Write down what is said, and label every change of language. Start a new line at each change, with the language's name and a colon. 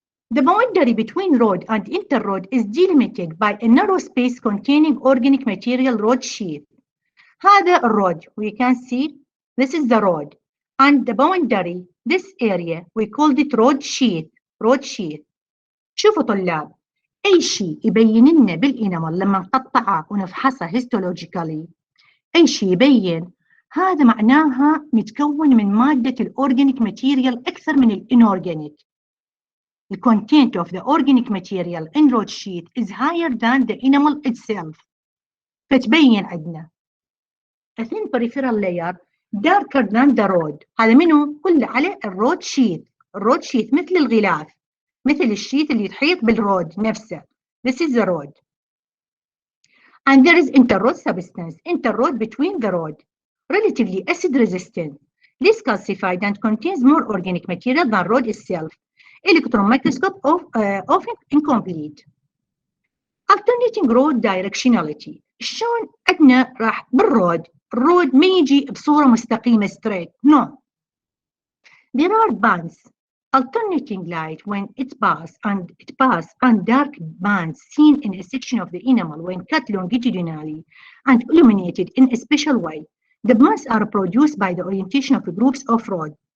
English: The boundary between rod and interrod is delimited by a narrow space containing organic material rod sheath. هذا الرod, we can see this is the rod, and the boundary, this area, we called it rod sheath.
Arabic: شوفوا طلاب، أي شيء يبين لنا بالإنامل لما نقطعه ونفحصه histologically، أي شيء يبين هذا معناها متكون من مادة الأورجانيك ماتيريال أكثر من الإنورجانيك.
English: The content of the organic material in rod sheath is higher than the enamel itself. فتبين عندنا a thin peripheral layer darker than the rod.
Arabic: هذا منه كله على الرود شيث. الرود شيث مثل الغلاف، مثل الشيث اللي يحيط بالرود نفسه.
English: This is the rod. And there is interrod substance, interrod between the rod, relatively acid resistant, less calcified and contains more organic material than rod itself. Electron microscope often incomplete. Alternating rod directionality.
Arabic: شلون عندنا راح بالرود، الرود ما يجي بصورة مستقيمة straight.
English: No. There are bands. Alternating light when it pass and dark bands seen in a section of the enamel when cut longitudinally and illuminated in a special way. The bands are produced by the orientation of groups of rod.